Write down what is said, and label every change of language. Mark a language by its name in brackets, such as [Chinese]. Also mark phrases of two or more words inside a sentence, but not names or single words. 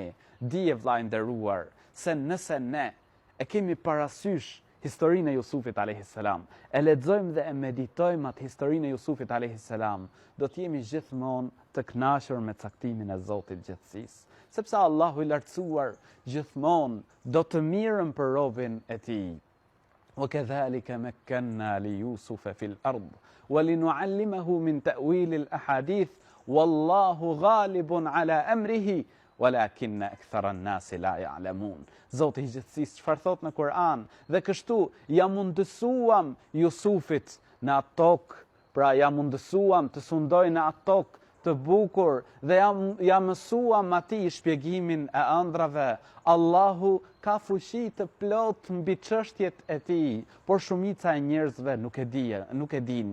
[Albanian] Dije vllai nderuar, se nëse ne e kemi parasysh historinë e Jusufit [Arabic] عليه السلام, [Albanian] e lexojmë dhe e meditojmë atë historinë e Jusufit [Arabic] عليه السلام, [Albanian] do të jemi gjithmonë të kënaqur me caktimin e Zotit gjithësisë, sepse Allahu i lartësuar gjithmonë do të mirën për robën e tij. [Arabic] وكذلك مكنا ليوسف في الأرض ولنعلمه من تأويل الأحاديث والله غالب على أمره ولكن أكثر الناس لا يعلمون. [Albanian] Zoti i gjithësisë çfarë thot në Kur'an, dhe kështu ja mundësuam Jusufit në atë tokë, pra ja mundësuam të sundoj në atë tokë të bukur dhe ja mësuam atij shpjegimin e ëndrave. Allahu ka fuqi të plot mbi çështjet e tij, por shumica e njerëzve nuk e din.